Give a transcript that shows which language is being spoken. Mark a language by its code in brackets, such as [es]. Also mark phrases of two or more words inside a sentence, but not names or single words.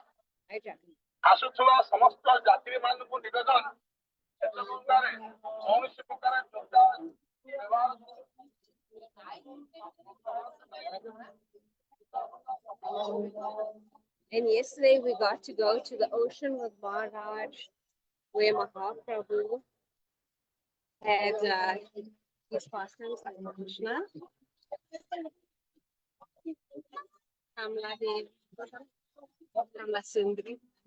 [or] Jai Jagannath. ଆସୁଥିବା ସମସ୍ତ ଯାତ୍ରୀମାନଙ୍କୁ ନିବେଦନ କ୍ଷେତ୍ର ଗଙ୍ଗାରେ କୌଣସି ପ୍ରକାର ବ୍ୟବହାର [en] And yesterday we got to go to the ocean with Maharaj, where Mahaprabhu had his pastimes like Krishna, Kamala Devi, Kamala Sundari.